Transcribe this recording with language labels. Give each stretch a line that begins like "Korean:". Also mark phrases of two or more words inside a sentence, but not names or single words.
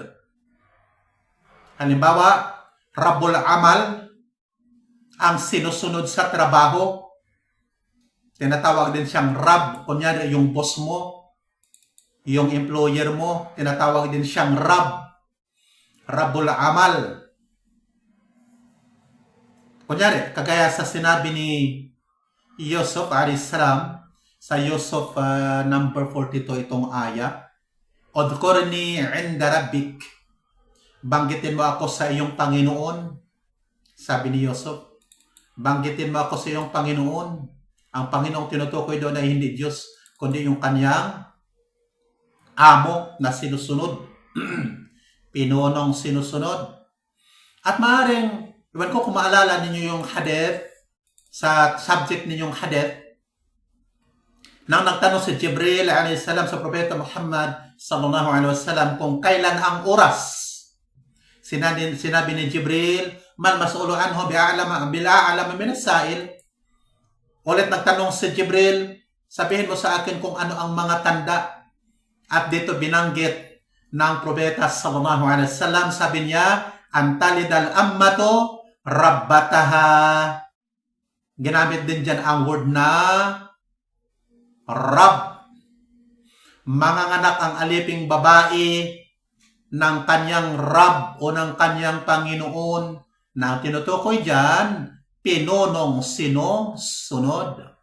Filipino: Halimbawa,
Arabic: رب العمل,
Filipino: ang sinusunod sa trabaho. Tinatawag din siyang Rab. Kunyari, yung boss mo, yung employer mo, tinatawag din siyang Rab.
Arabic: رب العمل.
Filipino: Kunyari, kagaya sa sinabi ni Yusuf a.s. sa Yusuf number 42 itong aya,
Arabic: اذكرني عند ربك.
Filipino: Banggitin mo ako sa iyong Panginoon. Sabi ni Yusuf, banggitin mo ako sa iyong Panginoon. Ang Panginoong tinutukoy doon ay hindi Diyos, kundi yung kanyang amo na sinusunod. Pinunong sinusunod. At maaaring, iwan ko kung maalala ninyo yung hadith, sa subject ninyong hadith, nang nagtanong si Jibril a.s. sa Propeta Muhammad
Arabic: صلى الله عليه وسلم
Filipino: kung kailan ang oras.
Arabic: Sinabi ni Jibril, ما المسؤول عنها بأعلم من السائل.
Filipino: Ulit nagtanong si Jibril, sabihin mo sa akin kung ano ang mga tanda. At dito binanggit ng Propeta
Arabic: صلى الله عليه وسلم, sabi niya, أن تلد الأمة ربتها.
Filipino: Ginamit din dyan ang word na Rab. Manganganak ang aliping babae ng kanyang Rab o ng kanyang Panginoon na tinutukoy dyan, pinunong sinusunod.